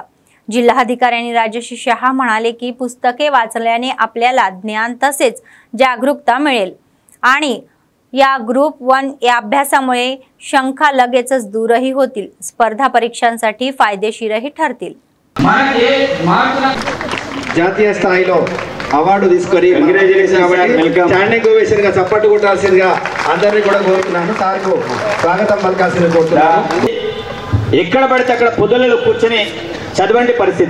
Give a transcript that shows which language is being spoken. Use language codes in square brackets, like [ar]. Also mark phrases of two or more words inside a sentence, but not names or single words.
[mr] जिल्हाधिकारी राजश्री शहा म्हणाले की पुस्तके वाचल्याने आपल्याला ज्ञान तसेच जागरूकता मिळेल आणि या ग्रुप 1 या अभ्यासामुळे शंका लगेचच दूरही होतील। स्पर्धा परीक्षांसाठी फायदेशीरही ठरतील। [te] జాతీయ స్థాయిలో అవార్డు తీసుకొని [en] standing ovation [te] గా చప్పట్లు కొట్టాల్సిందిగా అందరినీ కూడా కోరుతున్నాను। సార్కు స్వాగతం పలకాల్సిందిగా కోరుతున్నాను। ఎక్కడ పడితే అక్కడ పొదలలో కూర్చొని చదవండి పరిస్థితి।